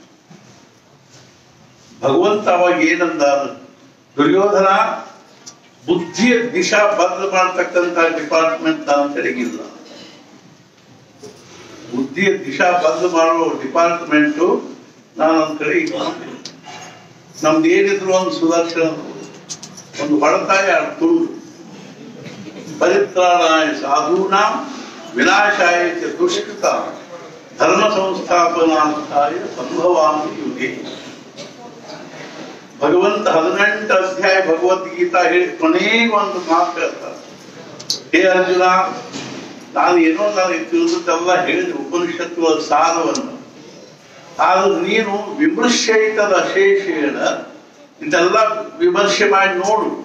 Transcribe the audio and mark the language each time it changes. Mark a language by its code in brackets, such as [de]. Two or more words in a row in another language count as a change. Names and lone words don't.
[kn] ಭಗವಂತ ಅವಾಗ ಏನಂದ, ದುರ್ಯೋಧನ ಬುದ್ಧಿಯ ದಿಶಾ ಬದಲು ಮಾಡ್ತಕ್ಕಂಥ ಡಿಪಾರ್ಟ್ಮೆಂಟ್ ನಾನು ತೆರಗಿಲ್ಲ. ಬುದ್ಧಿಯ ದಿಶಾ ಬದಲು ಮಾಡುವ ಡಿಪಾರ್ಟ್ಮೆಂಟು ನಾನು ಒಂದ್ ಕಡೆ ಇಟ್ಕೊಂಡಿಲ್ಲ. ನಮ್ದು ಏನಿದ್ರು ಒಂದು ಸುದರ್ಶನ, ಒಂದು ಹೊಳತಾಯ ತುಂಡು. [sa] ಪರಿತ್ರಾಣಾಯ ಸಾಧೂನಾಂ ವಿನಾಶಾಯ ಚ ದುಷ್ಕೃತ ಧರ್ಮ ಸಂಸ್ಥಾಪನಾರ್ಥಾಯ ಸಂಭವಾಮಿ ಯುಗೆ. [kn] ಭಗವಂತ 18 ಅಧ್ಯಾಯ ಭಗವದ್ಗೀತಾ ಹೇಳಿ ಕೊನೆಗೆ ಒಂದು ಮಾತು ಹೇಳ್ತಾರೆ, ಹೇ ಅರ್ಜುನ, ನಾನು ಏನೋ ನನಗೆ ತಿಳಿದಲ್ಲ ಹೇಳಿದ ಉಪನಿಷತ್ತುಗಳ ಸಾರವನ್ನು, ಆದ್ರೆ ನೀನು [sa] ವಿಮರ್ಶಯಿತದ ಅಶೇಷೇಣ [kn] ಇದೆಲ್ಲ ವಿಮರ್ಶೆ ಮಾಡಿ ನೋಡು.